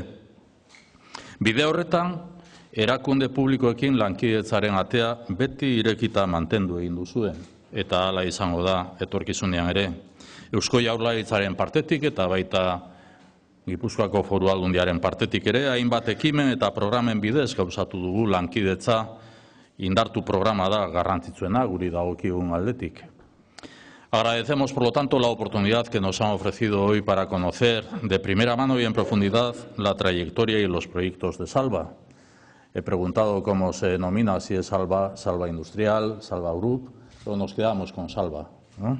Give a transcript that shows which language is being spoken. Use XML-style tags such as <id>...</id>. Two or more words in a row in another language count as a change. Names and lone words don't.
<eu>Bide horretan, erakunde publikoekin lankidetzaren atea beti irekita mantendu egin duzue, eta hala izango da etorkizunean ere. Eusko Jaurlaritzaren partetik eta baita Gipuzkoako Foru Aldundiaren partetik ere, hainbat ekimen eta programen bidez gauzatu dugu lankidetza, indartu programa da garrantzitsuena guri dagokigun aldetik.</eu> <es>Agradecemos, por lo tanto, la oportunidad que nos han ofrecido hoy para conocer de primera mano y en profundidad la trayectoria y los proyectos de Salba. He preguntado cómo se denomina, si es Salba, Salba Industrial, Salba Group, pero nos quedamos con Salba, ¿no?</es>